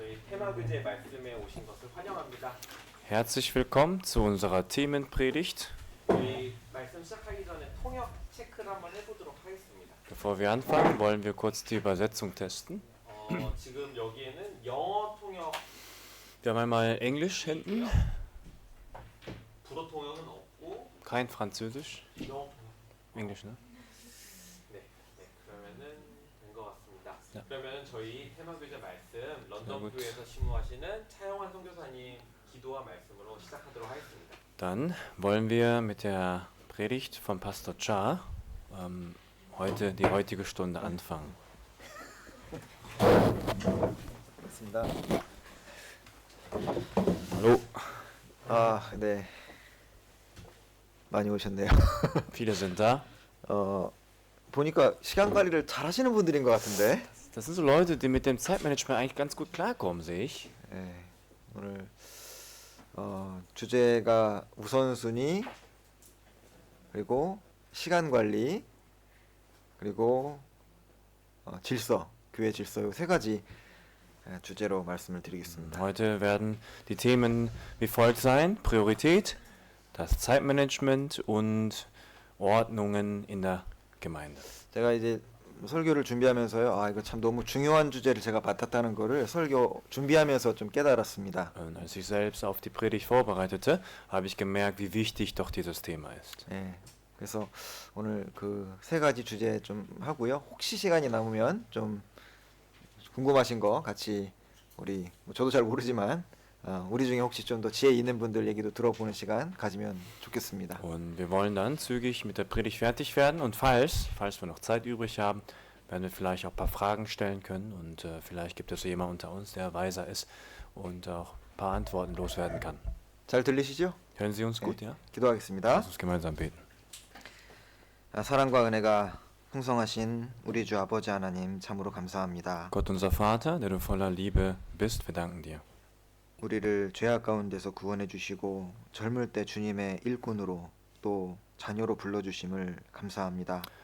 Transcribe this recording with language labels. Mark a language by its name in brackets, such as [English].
[Korean] 테마교제 말씀에 오신 것을 환영합니다. [German] Herzlich willkommen zu unserer Themenpredigt. [Korean] 우리 말씀 시작하기 전에 통역 체크를 한번 해보도록 하겠습니다. [German] Bevor wir anfangen, wollen wir kurz die Übersetzung testen. [Korean] 지금 여기에는 영어 통역, [German] Wir haben einmal Englisch hinten, [Korean] 불어 통역은 없고 [German] kein Französisch. [Korean] 영어 통역. [German] Englisch, ne? [Korean] 네, 그러면은 된 것 같습니다. 네. 그러면은 저희 테마교제 말씀 런던 [German] gut. [Korean] 교회에서 심무하시는 차영환 선교사님 기도와 말씀으로 시작하도록 하겠습니다. [German] Dann wollen wir mit der Predigt von Pastor Cha die heutige Stunde anfangen. [Korean] 맞습니다. [German] Hallo, [Korean] 네. 많이 오셨네요. [German] viele sind da. [Korean] 보니까 시간 관리를 잘 하시는 분들인 것 같은데. [German] Das sind so Leute, die mit dem Zeitmanagement eigentlich ganz gut klarkommen, sehe ich. [Korean] 네. 오늘 주제가 우선순위, 그리고 시간 관리, 그리고 질서, 교회 질서, 이 세 가지 주제로 말씀을 드리겠습니다. [German] Heute werden die Themen wie folgt sein: Priorität, das Zeitmanagement und Ordnungen in der Gemeinde. [Korean] 제가 이제 설교를 준비하면서요, 이거 참 너무 중요한 주제를 제가 맡았다는 거를 설교 준비하면서 좀 깨달았습니다. [German] Und als ich selbst auf die Predigt vorbereitete, habe ich gemerkt, wie wichtig doch dieses Thema ist. [Korean] 네, 그래서 오늘 그 세 가지 주제 좀 하고요. 혹시 시간이 남으면 좀 궁금하신 거 같이 우리 저도 잘 모르지만 우리 중에 혹시 좀 더 지혜 있는 분들 얘기도 들어보는 시간 가지면 좋겠습니다. [German] Und wir wollen dann zügig mit der Predigt fertig werden und falls wir noch Zeit übrig haben, werden wir vielleicht auch ein paar Fragen stellen können und vielleicht gibt es so jemand unter uns, der weiser ist und auch ein paar Antworten loswerden kann. [Korean] 잘 들리시죠? [German] Hören Sie uns gut, ja? [Korean] 기도하겠습니다. [German] Lass uns gemeinsam beten. [Korean] 사랑과 은혜가 풍성하신 우리 주 아버지 하나님 참으로 감사합니다. [German] Gott, unser Vater, der du voller Liebe bist, wir danken dir. [Korean] 우리를 죄악 가운데서 구원해 주시고 젊을 때 주님의 일꾼으로 또 자녀로 불러 주심을 감사합니다.